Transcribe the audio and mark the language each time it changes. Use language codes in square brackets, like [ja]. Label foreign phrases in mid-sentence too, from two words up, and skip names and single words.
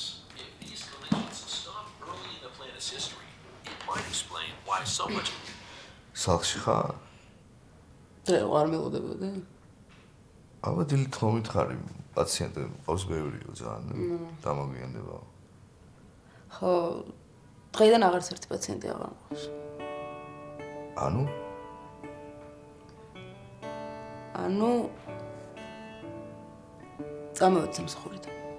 [en] If these collisions stopped early in the planet's history, it might explain why so much. [ka] სახლში ხარ? არ მელოდებოდა. აბა დილით ხომ მითხარი, პაციენტები ყავს ბევრიო ძალიან. დამოგვიანდება. ხო, დღეიდან აღარც ერთი პაციენტი აღარ მყავს. ანუ წამოვედი სამსახურიდან.